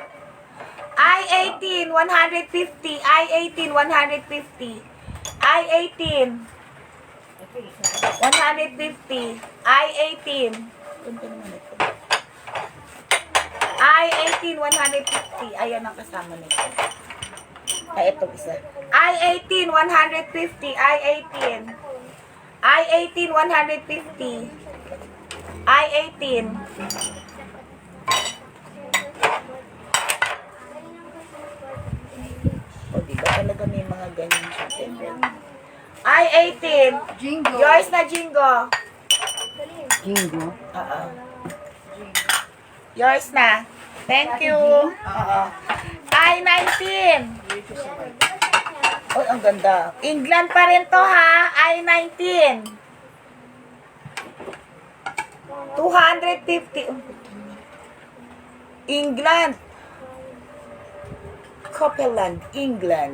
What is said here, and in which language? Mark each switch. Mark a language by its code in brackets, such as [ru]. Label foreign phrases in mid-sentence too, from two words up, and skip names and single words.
[tl] I18, 150. I18, 150. I18. 150. I18. Ganito naman ito. I18, 150. Ayan ang kasama nito. Ay, itong isa. I18, 150. I18. I18, 150. I18. O, diba talaga may mga ganyan siya. I18. Jingo. Yours na, Jingo. Jingo? Oo. Yours na. [en] Thank you. [tl] Oo. I19. Oh, ang ganda. England pa rin to, ha? I19. 250. England. Copeland, England.